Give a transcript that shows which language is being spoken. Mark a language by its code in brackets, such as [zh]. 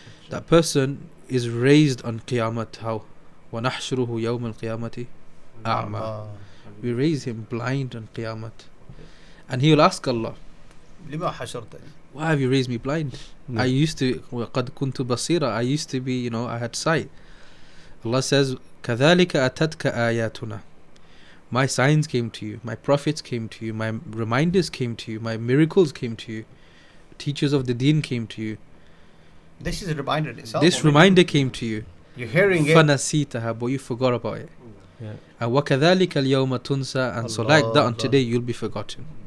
[en] That person is raised on Qiyamah how? [ar] وَنَحْشُرُهُ يَوْمَ الْقِيَامَةِ أَعْمَى. [en] We raise him blind on Qiyamah. And he will ask Allah, [ar] لما حشرتني? [en] why have you raised me blind? Yeah. I used to, [ar] وَقَدْ كُنْتُ بَصِيرًا, [en] I used to be, I had sight. Allah says, [ar] كَذَلِكَ أَتَتْكَ آيَاتُنَا. [en] My signs came to you, my prophets came to you, my reminders came to you, my miracles came to you, teachers of the deen came to you. This is a reminder in itself. This reminder came to you. You're hearing it. [ar] فَنَسِيتَهَا, [en] but you forgot about it. Yeah. And [ar] وَكَذَلِكَ الْيَوْمَ تُنْسَى, [en] and so like that on today you'll be forgotten.